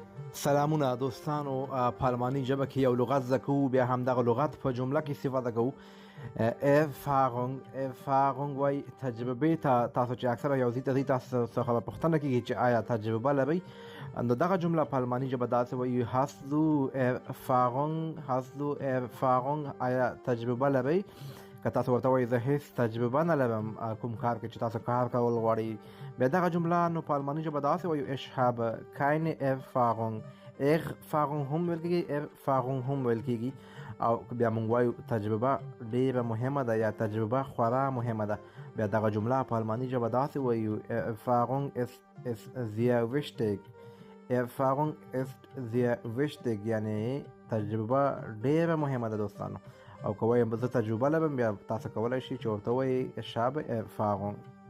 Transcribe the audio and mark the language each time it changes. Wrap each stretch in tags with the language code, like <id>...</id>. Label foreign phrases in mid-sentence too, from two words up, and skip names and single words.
<ps>سلامونه دوستانو، په الماني ژبه کې یو لغت زده کوو، بیا همدغه لغت په جمله کې استفاده کوو. افاغونګ وای تجربه ته. تاسو چې اکثره یو ځای تاسو څخه پوښتنه کیږي چې آیا تجربه لرئ، نو دغه جمله په الماني ژبه داسې وایي:</ps> <de>Hast du Erfahrung,</de> <ps>آیا تجربه لرئ؟ که تاسو ورته وایي زه هیڅ تجربه نه لرم کوم کار کې چې تاسو کار کول غواړئ، بیا دغه جمله نو په الماني ژبه داسې وایو:</ps> <de>ich habe keine Erfahrung.</de> <ps>Erfahrung هم ویل کېږي، Erfahrung هم ویل کېږي. او بیا موږ وایو تجربه ډیره مهمه ده یا تجربه خورا مهمه ده، بیا دغه جمله په الماني ژبه داسې وایو:</ps> <de>Erfahrung ist sehr wichtig. Erfahrung ist sehr wichtig،</de> <ps>یعنی تجربه ډیره مهمه ده دوستانو. او که وایم زه تجربه لرم، بیا تاسو کولی شئ چې ورته وایئ</ps> <de>ich habe Erfahrung.</de>